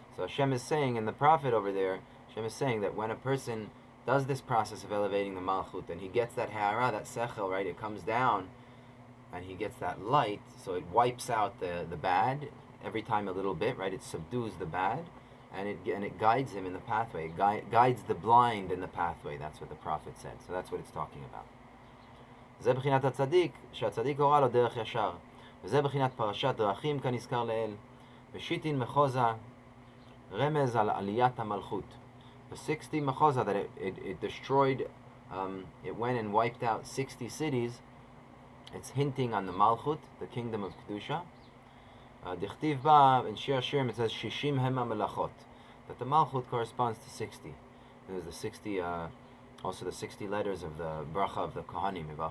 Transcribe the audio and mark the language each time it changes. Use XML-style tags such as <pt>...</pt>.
<en>So Hashem is saying, and the prophet over there, Hashem is saying that when a person does this process of elevating the malchut, and he gets that ha'ara, that sechel, right, it comes down, and he gets that light, so it wipes out the bad every time a little bit, right? It subdues the bad, and it guides him in the pathway. It guides the blind in the pathway. That's what the prophet said. So that's what it's talking about.</en> <he>זה בחינת הצדיק, שהצדיק הורה לו דרך ישר. וזה בחינת פרשת דרכים כנזכר לעיל. ושיטין מחוזה, רמז על עליית המלכות.</he> <en>The 60 מחוזה that it destroyed, it went and wiped out 60 cities. It's hinting on the Malchut, the kingdom of Kedusha.</en> <he>Dichtiv ba,</he> <en>in Shir Hashirim it says,</en> <he>Shishim hema melachot.</he> <en>That the Malchut corresponds to 60. There's the 60, also the 60 letters of the bracha of the Kohanim.</en>